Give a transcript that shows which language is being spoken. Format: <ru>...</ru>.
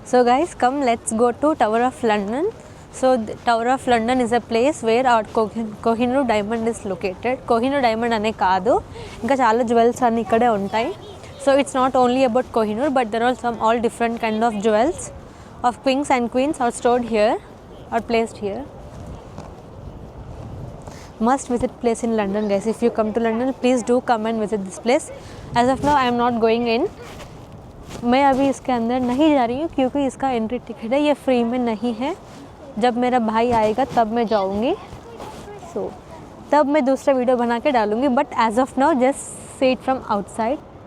<en>So guys, come let's go to Tower of London. So Tower of London is a place where our Kohinoor diamond is located.</en> <te>Kohinoor diamond అనే కాదు, ఇంకా చాలా jewels అన్నీ ఇక్కడే ఉంటాయి.</te> <en>So it's not only about Kohinoor, but there are some all different kind of jewels of kings and queens are stored here, are placed here. Must visit place in London guys. If you come to London, please do come and visit this place. As of now I am not going in.</en> <hi>मैं अभी इसके अंदर नहीं जा रही हूँ क्योंकि इसका एंट्री टिकट है, ये फ्री में नहीं है. जब मेरा भाई आएगा तब मैं जाऊँगी. So तब मैं दूसरा वीडियो बना के डालूँगी.</hi> <en>But as of now just see it from outside.</en>